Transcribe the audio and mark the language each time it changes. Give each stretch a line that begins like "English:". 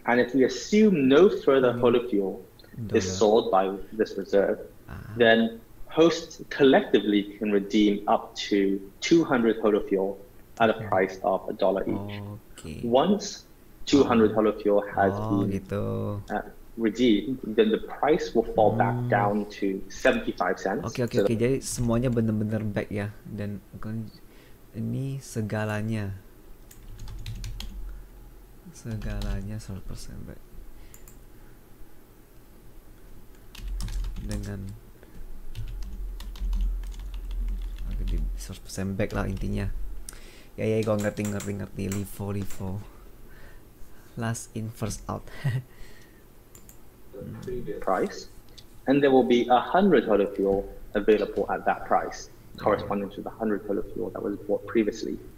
English: And if we assume no further Holo Fuel is sold by this reserve, then hosts collectively can redeem up to 200 Holo Fuel at a price of $1 each. Okay. Once 200 Holo Fuel has been redeemed, then the price will fall back down to 75 cents.
Indonesian: Oke. Jadi semuanya benar-benar back ya, dan ini segalanya 100% back dengan 100% back lah intinya. Ya gue ngerti LIFO
English: last in first out. Price, and there will be 100 Holo Fuel available at that price, corresponding to the 100 Holo Fuel that was bought previously.